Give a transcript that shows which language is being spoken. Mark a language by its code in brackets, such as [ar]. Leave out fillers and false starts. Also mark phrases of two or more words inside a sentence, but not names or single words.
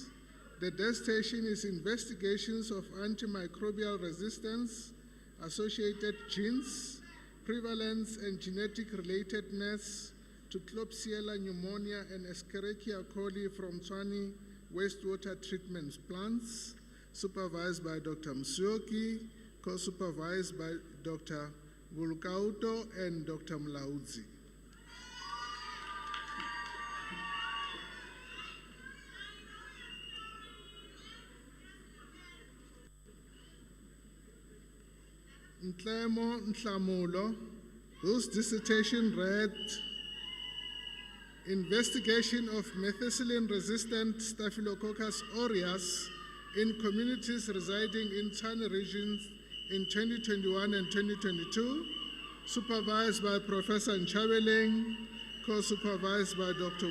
[en] The dissertation is investigations of antimicrobial resistance, associated genes, prevalence and genetic relatedness to Klebsiella pneumonia and Escherichia coli from Tshwane wastewater treatment plants, supervised by Dr. Msioki, co-supervised by Dr. Vulkauto and Dr. Mlaudzi. Ntlemo Nhlamulo, whose dissertation read Investigation of methicillin-resistant Staphylococcus aureus in communities residing in Tshwane regions in 2021 and 2022, supervised by Professor Nchabeleng, co-supervised by Dr.